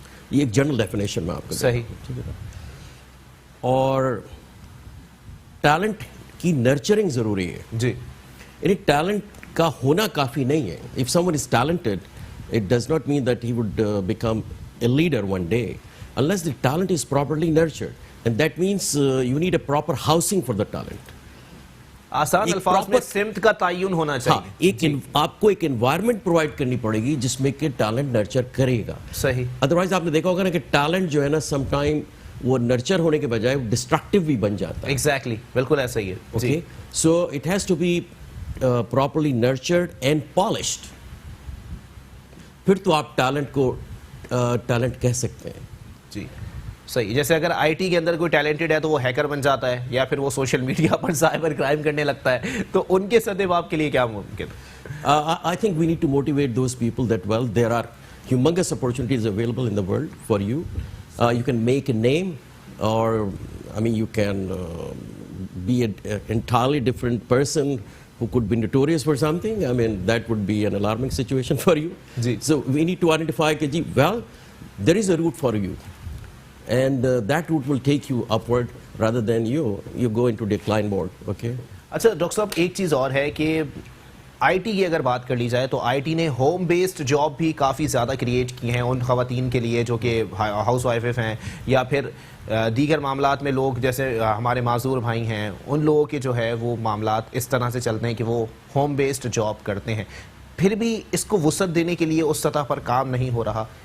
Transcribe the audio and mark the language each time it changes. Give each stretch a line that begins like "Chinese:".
Urdu: یہ ایک general definition میں آپ کو صحیح. اور ٹیلنٹ کی نرچرنگ ضروری ہے. جی, یعنی ٹیلنٹ کا ہونا کافی نہیں ہے.
English: If some one is talented it does not mean that he would become a leader one day unless the talent is properly nurtured, and that means you need a proper housing for the talent.
Urdu: آسان الفاظ میں سمت کا تعین ہونا چاہیے. آپ کو ایک انوائرمنٹ پرووائڈ کرنی پڑے گی جس میں کہ ٹیلنٹ نرچر کرے گا. صحیح. ادروائز آپ نے دیکھا ہوگا نا کہ ٹیلنٹ جو ہے نا سم ٹائم وہ نرچر ہونے کے بجائے ڈسٹرکٹیو بھی بن جاتا ہے. ایگزیکٹلی, بالکل ایسا ہی ہے.
English: okay, so it has to be properly nurtured and polished,
Urdu: پھر تو آپ ٹیلنٹ کو ٹیلنٹ کہہ سکتے ہیں. جی صحیح. جیسے اگر آئی ٹی کے اندر کوئی ٹیلنٹڈ ہے تو وہ ہیکر بن جاتا ہے, یا پھر وہ سوشل میڈیا پر سائبر کرائم کرنے لگتا ہے, تو ان کے صدیب آپ کے لیے کیا ممکن ہے؟
English: I think we need to motivate those people that, well, there are humongous opportunities available in the world for you. You can make a name, or I mean you can be an entirely different person who could be notorious for something. I mean that would be an alarming situation for you. So we need to identify that, well, there is a route for you. And that route will take you upward rather than you go into decline mode. Okay.
Urdu: اچھا doctor صاحب ایک چیز اور ہے کہ I T کی اگر بات کر لی جائے تو آئی ٹی نے ہوم بیسڈ جاب بھی کافی زیادہ کریٹ کی ہیں ان خواتین کے لیے جو کہ ہاؤس وائف ہیں, یا پھر دیگر معاملات میں لوگ جیسے ہمارے معذور بھائی ہیں, ان لوگوں کے جو ہے وہ معاملات اس طرح سے چلتے ہیں کہ وہ ہوم بیسڈ جاب کرتے ہیں, پھر بھی اس کو وسعت دینے کے لیے اس سطح پر کام نہیں ہو رہا.